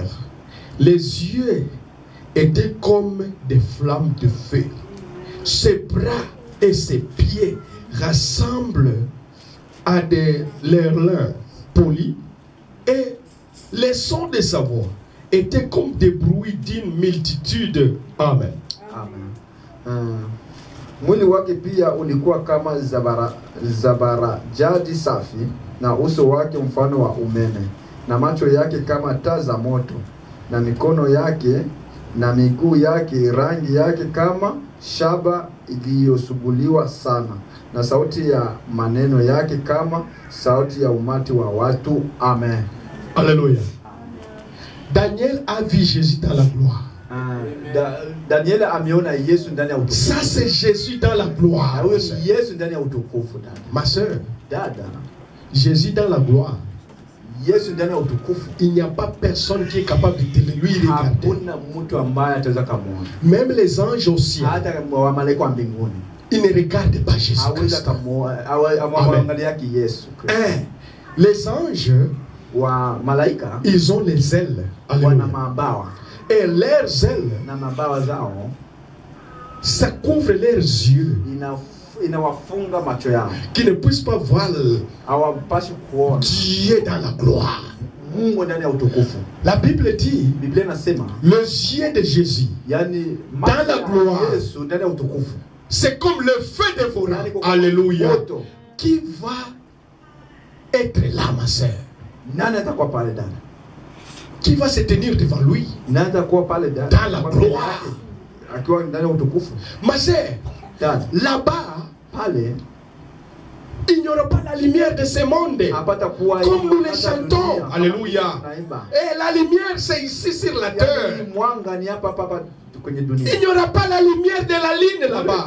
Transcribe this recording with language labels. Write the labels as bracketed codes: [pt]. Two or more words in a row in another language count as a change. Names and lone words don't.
[fr] Les yeux étaient comme des flammes de feu. Ses bras et ses pieds ressemblent à des lins polis, et les sons de sa voix étaient comme des bruits d'une multitude. Amen. Amen. [sw] Mwili wake pia ulikuwa kama zabarajadi safi, na uso wake mfano wa umeme, na macho yake kama taa za moto, na mikono yake na miguu yake rangi yake kama shaba iliyosuguliwa sana, na sauti ya maneno yake kama sauti ya umati wa watu. Amen. [fr] Alléluia. Daniel a vu Jésus dans la gloire. [sw] Daniel ameona Yesu ndani ya utukufu. [fr] Ça c'est Jésus dans la gloire. [sw] Yesu ndani ya utukufu. [fr] Ma sœur, [sw] dada, [fr] Jésus dans la gloire. [sw] Yesu ndani ya utukufu. [fr] Il n'y a pas personne qui est capable de lui regarder. [sw] Hakuna mtu ambaye ataweza kumuona. [fr] Même les anges au ciel, [sw] hata wa malaika wa mbinguni, [fr] ils ne regardent pas Jésus. [sw] Haweza kumuona, hawaangalia Yesu. [fr] Les anges [sw] wa malaika, [fr] ils ont les ailes. [sw] Wana mabawa. [fr] Et leurs ailes, [sw] na mabawa zao, [fr] ça couvre leurs yeux, [sw] inawafunga macho yao, [fr] qui ne puissent pas voir [sw] hawapashi kuona [fr] Dieu dans la gloire. [sw] Mungu ndani ya utukufu. [fr] La Bible dit, [sw] Biblia inasema, [fr] les yeux de Jésus [sw] yani [fr] dans la gloire, [sw] Yesu ndani ya utukufu, [fr] c'est comme le feu dévorant. Alléluia. Qui va être là, ma sœur? [sw] Nani atakuwa pale dada? [fr] Qui va se tenir devant lui [sw] nani atakuwa pale dada [fr] dans la gloire, [sw] akiwa ndani ya utukufu? [fr] Ma sœur, là-bas, [sw] pale, [fr] il n'y aura pas la lumière de ce monde comme nous les chantons. Alléluia. Et la lumière, c'est ici sur la terre. Il n'y aura pas la lumière de la ligne là-bas.